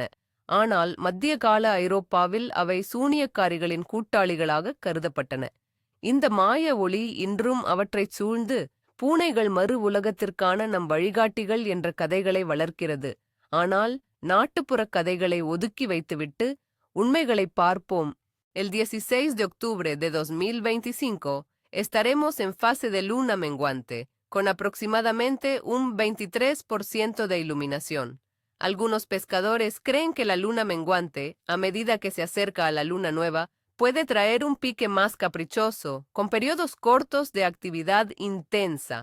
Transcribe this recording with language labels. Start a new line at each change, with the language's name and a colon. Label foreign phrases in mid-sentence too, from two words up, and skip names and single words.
Tamil: ஆனால் மத்திய கால ஐரோப்பாவில் அவை சூனியக்காரிகளின் கூட்டாளிகளாக கருதப்பட்டன. இந்த மாய ஒளி இன்றும் அவற்றைச் சூழ்ந்து பூனைகள் மறு உலகத்திற்கான நம் வழிகாட்டிகள் என்ற கதைகளை வளர்க்கிறது. ஆனால் நாட்டுப்புறக் கதைகளை ஒதுக்கி வைத்துவிட்டு உண்மைகளைப் பார்ப்போம்.
Spanish: El 16 de octubre de 2025 estaremos en fase de luna menguante, con aproximadamente un 23% de iluminación. Algunos pescadores creen que la luna menguante, a medida que se acerca a la luna nueva, puede traer un pique más caprichoso, con periodos cortos de actividad intensa.